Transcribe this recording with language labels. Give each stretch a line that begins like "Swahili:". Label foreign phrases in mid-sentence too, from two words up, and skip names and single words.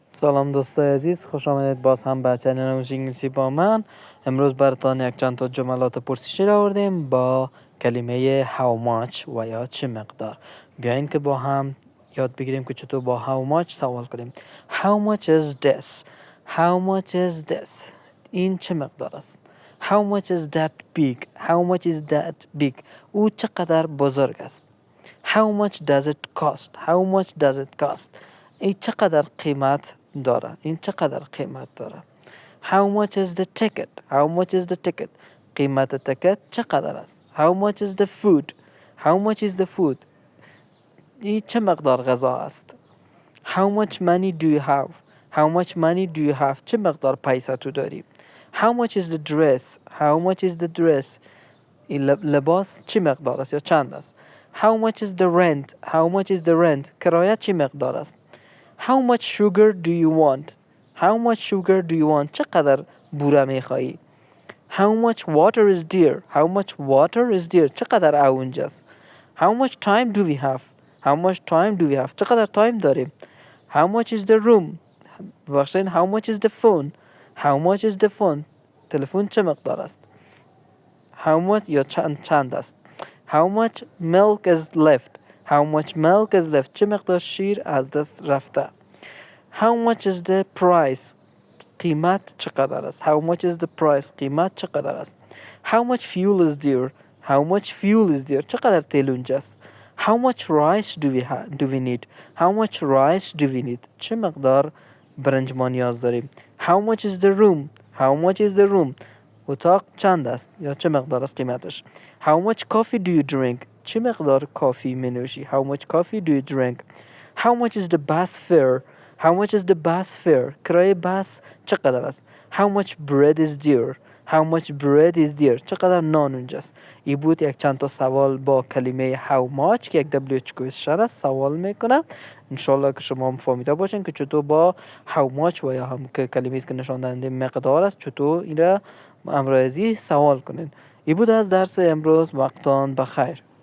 Persian: سلام دوستای عزیز، خوش آمدید باز هم به چنل آموزش انگلیسی با من. امروز براتون یک چند تا جملات پرسشی را آوردیم با کلمه
English: how much
Persian: و یا چه مقدار. بیاین که با هم یاد بگیریم که چطور با
English: how much
Persian: سوال کنیم.
English: How much is this? How much is this?
Persian: این چه مقدار است؟
English: How much is that big? How much is that big?
Persian: او چقدر بزرگ است؟
English: How much does it cost? How much does it cost?
Persian: این چقدر قیمت داره؟ این چقدر قیمت داره؟
English: How much is the ticket? How much is the ticket?
Persian: قیمت تکت چقدر است؟
English: How much is the food? How much is the food?
Persian: این چه مقدار غذا است؟
English: How much money do you have? How much money do you have?
Persian: چه مقدار پیسه تو داری؟
English: How much is the dress? How much is the dress?
Persian: این لباس چه مقدار است یا چند است؟
English: How much is the rent? How much is the rent?
Persian: کرایه چه مقدار است؟
English: How much sugar do you want? How much sugar do you want?
Persian: چقدر بوره میخواهی؟
English: How much water is there? How much water is there?
Persian: چقدر اونجا است؟
English: How much time do we have? How much time do we have?
Persian: چقدر تایم داریم؟
English: How much is the room? بخشین how much is the phone? How much is the phone?
Persian: تلفن چه مقدار است؟
English: How much
Persian: یا چند است؟
English: How much milk is left? How much milk is left?
Persian: چه مقدار شیر از دست رفته؟
English: How much is the price?
Persian: قیمت چقدر است؟
English: How much is the price?
Persian: قیمت چقدر است؟
English: How much fuel is there? How much fuel is there?
Persian: چقدر تیل اونجا است؟
English: How much rice do we need? How much rice do we need?
Persian: چه مقدار برنج ما نیاز داریم؟
English: How much is the room? How much is the room?
Persian: اتاق چند است یا چه مقدار است قیمتش؟
English: How much coffee do you drink?
Persian: چه مقدار کافی می نوشی؟
English: How much coffee do you drink? How much is the bus fare? How much is the bus fare?
Persian: کرایه بس چقدر است؟
English: How much bread is there? How much bread is there?
Persian: چقدر نان اونجاست؟ این بود یک چند تا سوال با کلمه
English: how much
Persian: که یک
English: WH question
Persian: است سوال میکنه. انشالله که شما هم فهمیده باشین که چطور با
English: how much
Persian: و یا هم که کلمه است که نشان دهنده مقدار است چطور این را امروزی سوال کنین. این بود از درس امروز. وقتان بخیر.